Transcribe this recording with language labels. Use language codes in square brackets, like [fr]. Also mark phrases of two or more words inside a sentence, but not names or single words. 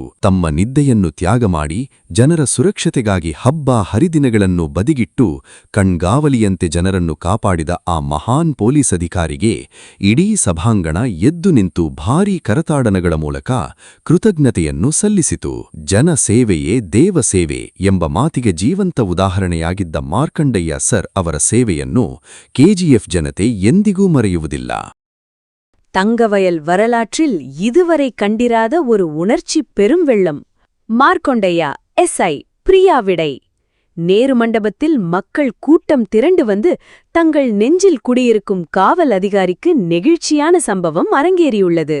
[kn] ತಮ್ಮ ನಿದ್ದೆಯನ್ನು ತ್ಯಾಗ ಮಾಡಿ ಜನರ ಸುರಕ್ಷತೆಗಾಗಿ ಹಬ್ಬ ಹರಿದಿನಗಳನ್ನು ಬದಿಗಿಟ್ಟು ಕಣ್ಗಾವಲಿಯಂತೆ ಜನರನ್ನು ಕಾಪಾಡಿದ ಆ ಮಹಾನ್ ಪೊಲೀಸ್ ಅಧಿಕಾರಿಗೆ ಇಡೀ ಸಭಾಂಗಣ ಎದ್ದು ನಿಂತು ಭಾರೀ ಕರತಾಡನಗಳ ಮೂಲಕ ಕೃತಜ್ಞತೆಯನ್ನು ಸಲ್ಲಿಸಿತು. ಜನ ಸೇವೆಯೇ ದೇವ ಸೇವೆ ಎಂಬ ಮಾತಿಗೆ ಜೀವಂತ ಉದಾಹರಣೆಯಾಗಿದ್ದ ಮಾರ್ಕಂಡಯ್ಯ ಸರ್ ಅವರ ಸೇವೆಯನ್ನು ಕೆಜಿಎಫ್ ಜನತೆ ಎಂದಿಗೂ ಮರೆಯುವುದಿಲ್ಲ. [ta] தங்கவயல் வரலாற்றில் இதுவரை கண்டிராத ஒரு உணர்ச்சி பெரும்வெள்ளம். மார்க்கொண்டையா எஸ்ஐ பிரியா விடை. நேரு மண்டபத்தில் மக்கள் கூட்டம் திரண்டு வந்து தங்கள் நெஞ்சில் குடியிருக்கும் காவல் அதிகாரிக்கு நெகிழ்ச்சியான சம்பவம் அரங்கேறியுள்ளது.